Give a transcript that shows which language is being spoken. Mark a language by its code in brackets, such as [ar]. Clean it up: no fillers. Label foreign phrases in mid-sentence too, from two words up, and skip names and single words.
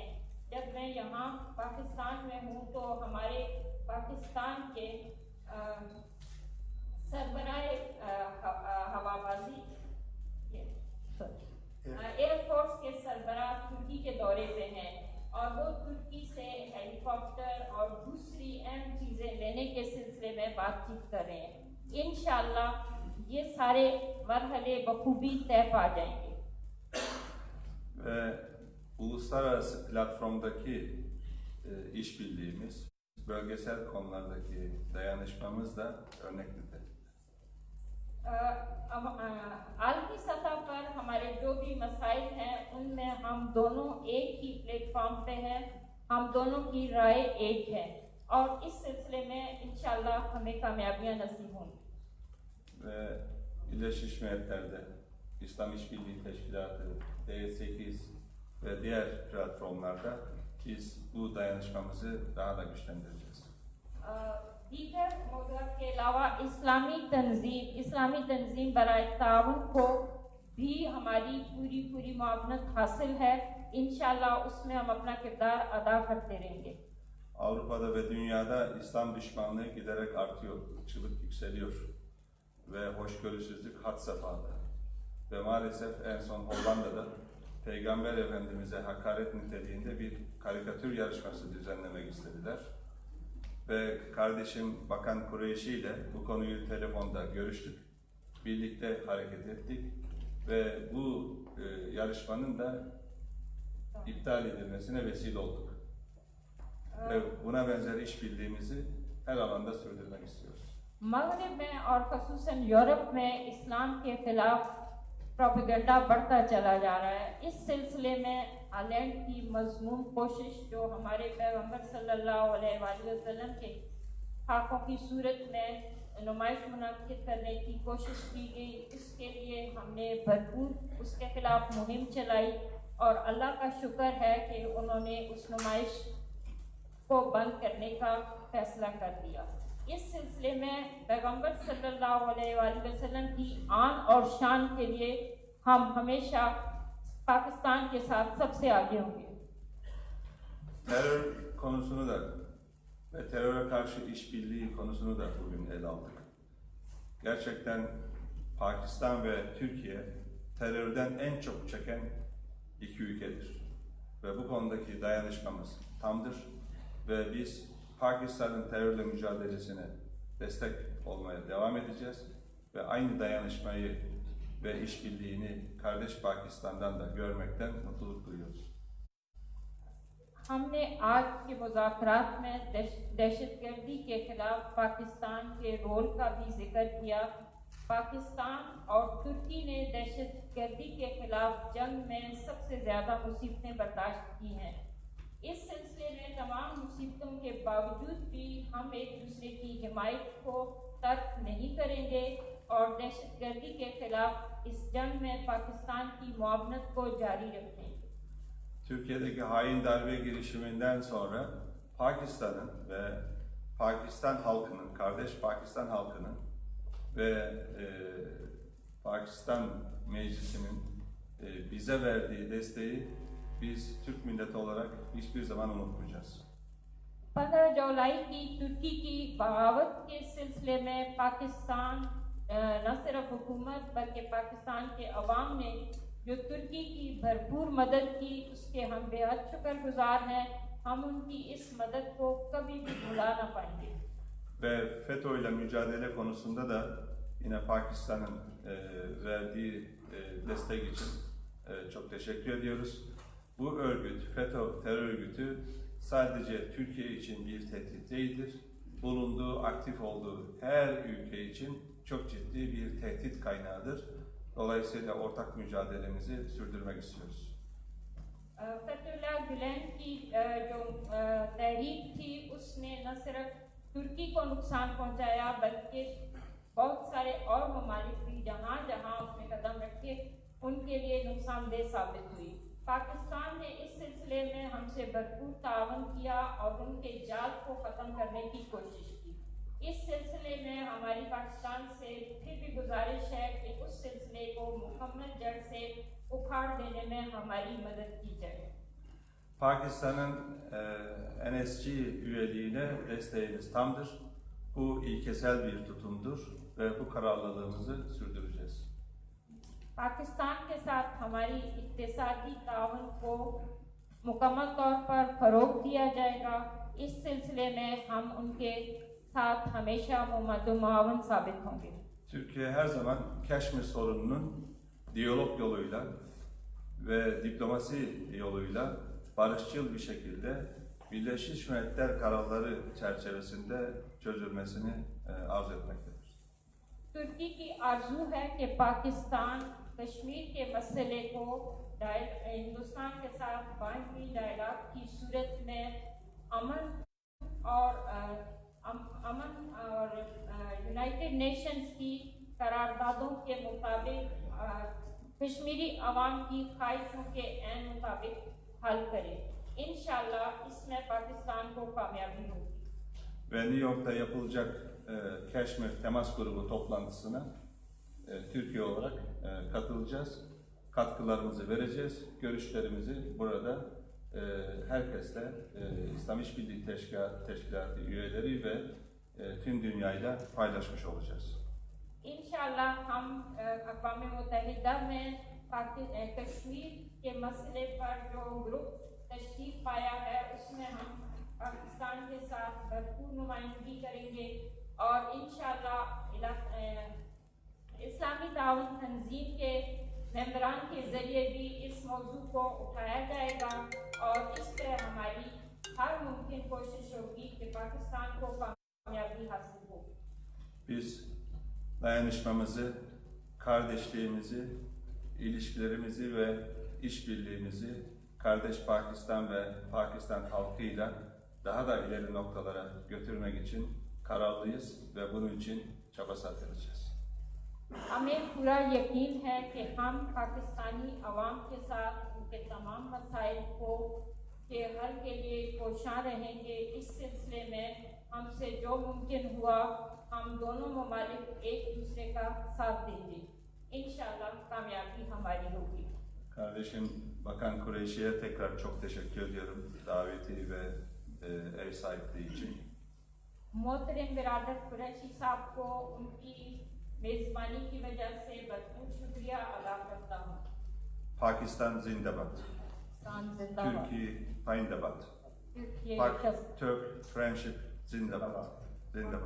[ur] جب میں یہاں پاکستان میں ہوں تو ہمارے پاکستان کے سربراہ ہوابازی ایئرفورس کے سربراہ ترکی کے دورے پہ ہیں اور وہ ترکی سے ہیلی کاپٹر اور دوسری اہم چیزیں لینے کے سلسلے میں بات چیت کر رہے ہیں. [ar] إن شاء الله [ur] یہ سارے مرحلے بخوبی طے پا جائیں گے. [tr] Ve uluslararası platformdaki işbirliğimiz, bölgesel konulardaki dayanışmamız da örnek nitelikte. [ur] عالمی سطح پر ہمارے جو بھی مسائل ہیں ان میں ہم دونوں ایک ہی پلیٹ فارم پہ ہیں. ہم دونوں کی رائے ایک ہے اور اس سلسلے میں [ar] إن شاء الله [ur] ہمیں کامیابیاں نصیب ہوں گی. [tr] Ve Birleşmiş Milletler'de İslam İşbirliği Teşkilatı, D8 ve diğer platformlarda biz bu dayanışmamızı daha da güçlendireceğiz. [ur] دیگر موضوعات کے علاوہ اسلامی تنظیم برائے تعاون کو بھی ہماری پوری معاونت حاصل ہے. [ar] إن شاء الله [ur] اس میں ہم اپنا کردار ادا کرتے رہیں گے. [tr] Avrupa'da ve dünyada İslam düşmanlığı giderek artıyor, ırkçılık yükseliyor ve hoşgörüsüzlük had safhada. ve maalesef en son Hollanda'da Peygamber Efendimiz'e hakaret niteliğinde bir karikatür yarışması düzenlemek istediler. Ve kardeşim Bakan Kureyşi ile bu konuyu telefonda görüştük. Birlikte hareket ettik ve bu yarışmanın da iptal edilmesine vesile olduk. Ve buna benzer işbirliğimizi her alanda sürdürmek istiyoruz. [ur] مغرب میں اور خصوصاً یورپ میں اسلام کے خلاف پروپیگنڈا بڑھتا چلا جا رہا ہے. اس سلسلے میں ہالینڈ کی مذموم کوشش جو ہمارے پیغمبر [ar] صلى الله عليه وسلم [ur] کے خاکوں کی صورت میں نمائش منعقد کرنے کی کوشش کی گئی، اس کے لیے ہم نے بھرپور اس کے خلاف مہم چلائی اور اللہ کا شکر ہے کہ انہوں نے اس نمائش کو بند کرنے کا فیصلہ کر دیا. اس سلسلے میں پیغمبر [ar] صلى الله عليه وسلم [ur] کی آن اور شان کے لیے ہم ہمیشہ پاکستان کے ساتھ سب سے آگے ہوں گے. [tr] Terör konusunu da ve teröre karşı işbirliği konusunu da bugün ele aldık. Gerçekten Pakistan ve Türkiye terörden en çok çeken iki ülkedir. Ve bu konudaki dayanışmamız tamdır. Ve biz Pakistan'ın terörle mücadelesine destek olmaya devam edeceğiz. Ve aynı dayanışmayı ve işbirliğini kardeş Pakistan'dan da görmekten mutluluk duyuyoruz. [ur] ہم نے آج کے مذاکرات میں دہشت گردی کے خلاف پاکستان کے رول کا بھی ذکر کیا. پاکستان اور ترکی نے دہشت گردی کے خلاف جنگ میں سب سے زیادہ مصیبتیں برداشت کی ہیں. اس سلسلے میں تمام مصیبتوں کے باوجود بھی ہم ایک دوسرے کی حمایت کو ترک نہیں کریں گے اور دہشت گردی کے خلاف اس جنگ میں پاکستان کی معاونت کو جاری رکھیں گے. [tr] Türkiye'deki hain darbe girişiminden sonra Pakistan'ın ve Pakistan halkının, kardeş Pakistan halkının ve Pakistan Meclisi'nin bize verdiği desteği biz Türk milleti olarak hiçbir zaman unutmayacağız. [ur] 15 جولائی کی ترکی کی بغاوت کے سلسلے میں پاکستان نہ صرف حکومت بلکہ پاکستان کے عوام نے جو ترکی کی بھرپور مدد کی اس کے ہم بے حد شکر گزار ہیں. ہم ان کی اس مدد کو کبھی بھی بھلا نہ پائیں گے. [tr] Ve FETÖ ile mücadele konusunda da yine Pakistan'ın verdiği destek için çok teşekkür ediyoruz. Bu örgüt, FETÖ terör örgütü sadece Türkiye için bir tehdit değildir. Bulunduğu, aktif olduğu her ülke için çok ciddi bir tehdit kaynağıdır. Dolayısıyla ortak mücadelemizi sürdürmek istiyoruz. [ur] فتح اللہ گولن کی جو تحریک تھی اس نے نہ صرف ترکی کو نقصان پہنچایا بلکہ بہت سارے اور ممالک بھی جہاں جہاں اس نے قدم رکھے ان کے لیے نقصان دہ ثابت ہوئی. پاکستان نے اس سلسلے میں ہم سے بھرپور تعاون کیا اور ان کے جال کو ختم کرنے کی کوشش کی. اس سلسلے میں ہماری پاکستان سے پھر بھی گزارش ہے کہ اس سلسلے کو مکمل جڑ سے اکھاڑ دینے میں ہماری مدد کی جائے. [tr] Pakistan'ın NSC üyeliğine desteğimiz tamdır. Bu ilkesel bir tutumdur ve bu kararlılığımızı sürdüreceğiz. [ur] پاکستان کے ساتھ ہماری اقتصادی تعاون کو مکمل طور پر فروغ دیا جائے گا. اس سلسلے میں ہم ان کے ساتھ ہمیشہ معاون ثابت ہوں گے. [tr] Türkiye her zaman Keşmir sorununun diyalog yoluyla ve diplomasi yoluyla barışçıl bir şekilde Birleşmiş Milletler kararları çerçevesinde çözülmesini arzu etmektedir. [ur] ترکی کی آرزو ہے کہ پاکستان کشمیر کے مسئلے کو ہندوستان کے ساتھ [en] binary dialogue [ur] کی صورت میں امن اور [en] United Nations [ur] کی قراردادوں کے مطابق کشمیری عوام کی خواہشوں کے عین مطابق حل کرے. [ar] إن شاء الله [ur] اس میں پاکستان کو کامیابی ہوگی. [tr] Ve New York'ta yapılacak Keşmir Temas Grubu toplantısına Türkiye olarak katılacağız. Katkılarımızı vereceğiz. Görüşlerimizi burada herkesle İslam İşbirliği Teşkilatı üyeleri ve tüm dünyayla paylaşmış olacağız. [ar] إن شاء الله [ur] ہم اقوام متحدہ میں کشمیر کے مسئلے پر جو گروپ تشریف پایا ہے اس میں ہم پاکستان کے ساتھ بھرپور نمائندگی کریں گے اور [ar] إن شاء الله [ur] اسلامی تعاون تنظیم کے ممبران کے ذریعے بھی اس موضوع کو اٹھایا جائے گا اور اس طرح ہماری ہر ممکن کوشش ہوگی کہ پاکستان کو کامیابی حاصل ہو. [tr] Biz dayanışmamızı, kardeşliğimizi, ilişkilerimizi ve işbirliğimizi kardeş Pakistan ve Pakistan halkıyla daha da ileri noktalara götürmek için kararlıyız ve bunun için çaba sarf edeceğiz. [ur] ہمیں پورا یقین ہے کہ ہم پاکستانی عوام کے ساتھ ان کے تمام مسائل کو کے حل کے لیے کوشاں رہیں گے. اس سلسلے میں ہم سے جو ممکن ہوا ہم دونوں ممالک ایک دوسرے کا ساتھ دیں گے. [ar] إن شاء الله [ur] کامیابی ہماری ہوگی. [tr] Kardeşim Bakan Kureyşi'ye tekrar çok teşekkür ediyorum daveti ve ev sahipliği için. [ur] محترم برادر قریشی صاحب کو ان کی میزبانی کی وجہ سے بھرپور شکریہ ادا کرتا ہوں. پاکستان زندہ باد, پاکستان زندہ باد. ترکیہ پائندہ باد, Türkiye ترک فرینڈشپ زندہ باد، زندہ باد.